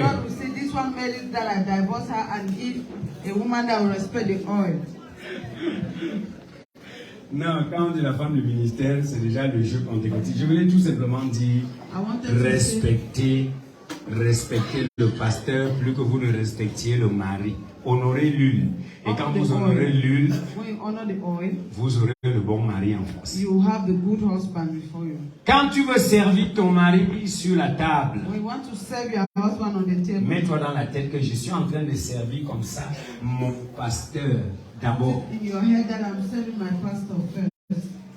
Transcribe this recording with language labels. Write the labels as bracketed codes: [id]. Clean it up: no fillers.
[en] God will say this one merits that I divorce her and give a woman that will respect the oil. [fr] Non, quand on dit la femme du ministère, c'est déjà le jeu pentecôtiste. Je voulais tout simplement dire respectez le pasteur plus que vous ne respectiez le mari. Honorez l'huile. Et quand vous honorez l'huile, vous aurez le bon mari en face. [en] You have the good husband before you. [fr] Quand tu veux servir ton mari sur la table, [en] When you want to serve your husband on the table, [fr] mets-toi dans la tête que je suis en train de servir comme ça mon pasteur d'abord. [en] in your head that I'm serving my pastor first.